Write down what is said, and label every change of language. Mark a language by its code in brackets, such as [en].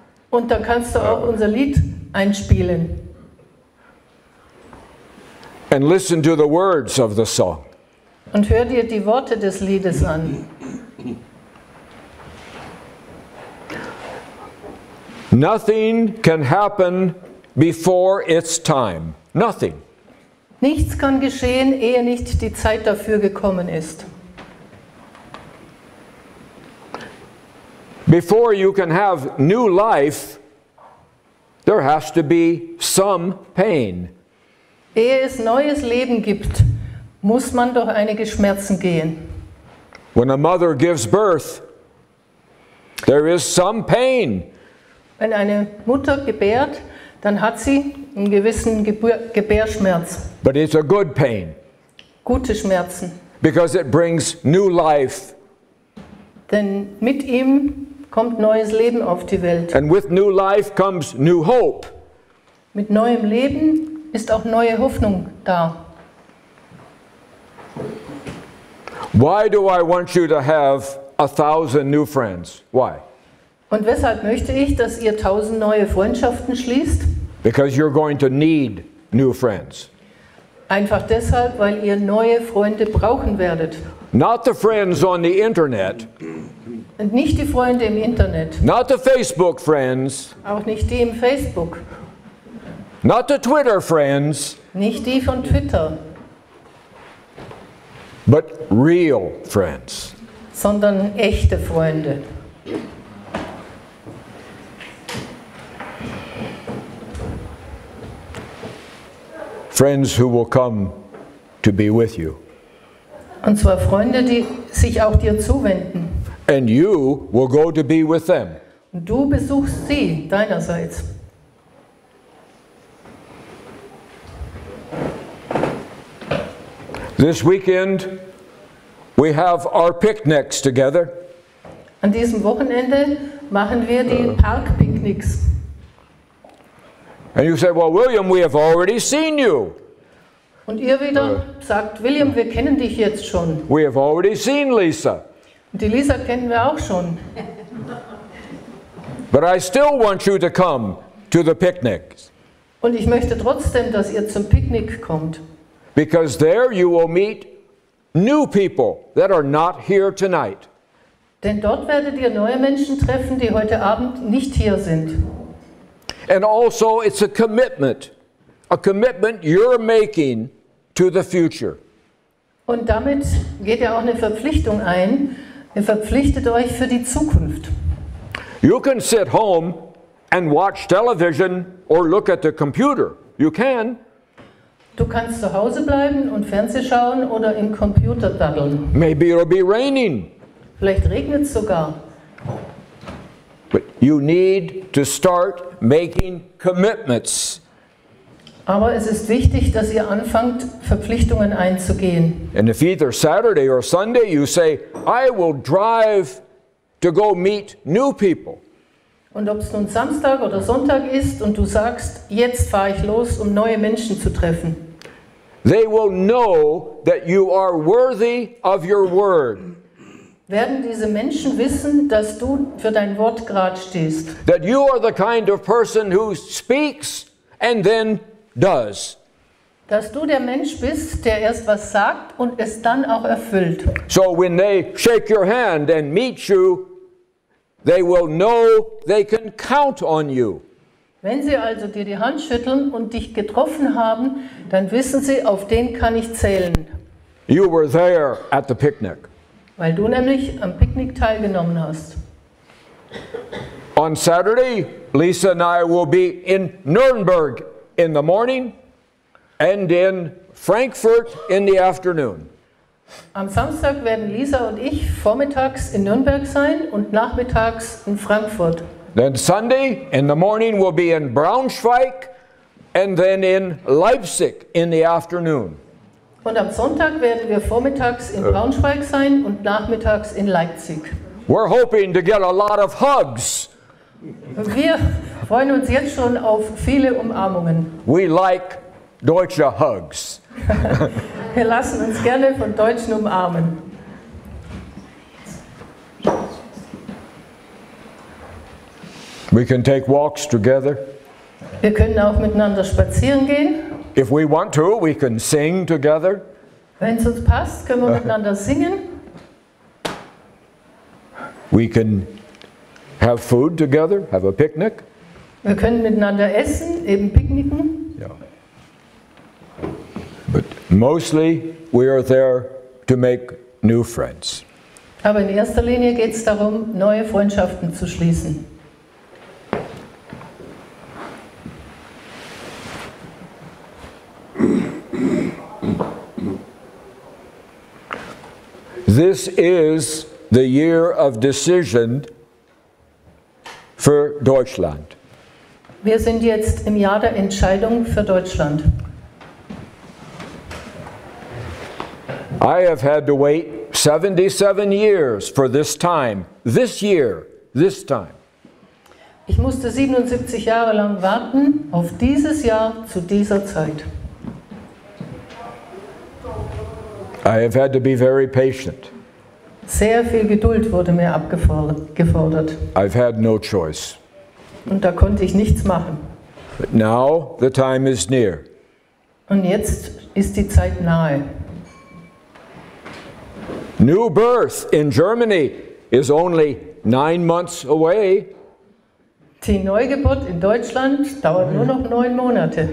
[de] Und da kannst du auch unser Lied einspielen. [en] And listen to the words of the song. [de] Und hör dir die Worte des Liedes an. [en] Nothing can happen before its time. Nothing. [de] Nichts kann geschehen, ehe nicht die Zeit dafür gekommen ist. [en] Before you can have new life, there has to be some pain. [de] Ehe es neues Leben gibt, muss man durch einige Schmerzen gehen. [en] When a mother gives birth, there is some pain. [de] Wenn eine Mutter gebärt, dann hat sie einen gewissen Gebärschmerz. [en] But it's a good pain. [de] Gute Schmerzen. [en] Because it brings new life. [de] Denn mit ihm kommt neues Leben auf die Welt. [en] And with new life comes new hope. [de] Mit neuem Leben ist auch neue Hoffnung da. [en] Why do I want you to have 1,000 new friends? Why? [de] Und weshalb möchte ich, dass ihr 1000 neue Freundschaften schließt? [en] Because you're going to need new friends. [de] Einfach deshalb, weil ihr neue Freunde brauchen werdet. [en] Not the friends on the internet. [de] Und nicht die Freunde im Internet. [en] Not the Facebook friends. [de] Auch nicht die im Facebook. [en] Not the Twitter friends. [de] Nicht die von Twitter. [en] But real friends. [de] Sondern echte Freunde. [en] Friends who will come to be with you. [de] Und zwar Freunde, die sich auch dir zuwenden. [en] And you will go to be with them. [de] Und du besuchst sie deinerseits. [en] This weekend we have our picnics together. [de] An diesem Wochenende machen wir die Parkpicknicks. [en] And you say, well, William, we have already seen you. [de] Und ihr wieder sagt, William, wir kennen dich jetzt schon. [en] We have already seen Lisa. [de] Und die Lisa kennen wir auch schon. [en] But I still want you to come to the picnics. [de] Und ich möchte trotzdem, dass ihr zum Picknick kommt. [en] Because there you will meet new people that are not here tonight. [de] Denn dort werdet ihr neue Menschen treffen, die heute Abend nicht hier sind. [en] And also it's a commitment you're making to the future. [de] Und damit geht ihr auch eine Verpflichtung ein. Ihr verpflichtet euch für die Zukunft. [en] You can sit home and watch television or look at the computer. You can. [de] Du kannst zu Hause bleiben und Fernsehen schauen oder im Computer daddeln. [en] Maybe it'll be raining. [de] Vielleicht regnet es sogar. [en] But you need to start making commitments. [de] Aber es ist wichtig, dass ihr anfangt, Verpflichtungen einzugehen. [en] And if either Saturday or Sunday you say, I will drive to go meet new people. [de] Und ob es nun Samstag oder Sonntag ist und du sagst, jetzt fahre ich los, um neue Menschen zu treffen. [en] They will know that you are worthy of your word. [de] Werden diese Menschen wissen, dass du für dein Wort gerade stehst. [en] That you are the kind of person who speaks and then does. [de] Dass du der Mensch bist, der erst was sagt und es dann auch erfüllt. [en] So when they shake your hand and meet you, they will know they can count on you. [de] Wenn sie also dir die Hand schütteln und dich getroffen haben, dann wissen sie, auf den kann ich zählen. [en] You were there at the picnic. [de] Weil du nämlich am Picknick teilgenommen hast. [en] On Saturday, Lisa and I will be in Nuremberg in the morning and in Frankfurt in the afternoon. [de] Am Samstag werden Lisa und ich vormittags in Nürnberg sein und nachmittags in Frankfurt. [en] Then Sunday in the morning we'll be in Braunschweig and then in Leipzig in the afternoon. [de] Und am Sonntag werden wir vormittags in Braunschweig sein und nachmittags in Leipzig. [en] We're hoping to get a lot of hugs. [de] Wir freuen uns jetzt schon auf viele Umarmungen. [en] We like deutsche hugs. [de] Wir lassen uns gerne von Deutschen umarmen. [en] We can take walks together. [de] Wir können auch miteinander spazieren gehen. [en] If we want to, we can sing together. [de] Wenn es uns passt, können wir miteinander singen. [en] We can have food together, have a picnic. [de] Wir können miteinander essen, eben picknicken. [en] Yeah. But mostly we are there to make new friends. [de] Aber in erster Linie geht es darum, neue Freundschaften zu schließen. [en] This is the year of decision [de] für Deutschland. Wir sind jetzt im Jahr der Entscheidung für Deutschland. [en] I have had to wait 77 years for this time, this year, this time. [de] Ich musste 77 Jahre lang warten auf dieses Jahr zu dieser Zeit. [en] I have had to be very patient. [de] Sehr viel Geduld wurde mir gefordert. [en] I've had no choice. [de] Und da konnte ich nichts machen. [en] But now the time is near. [de] Und jetzt ist die Zeit nahe. [en] New birth in Germany is only 9 months away. [de] Die Neugeburt in Deutschland dauert nur noch 9 Monate.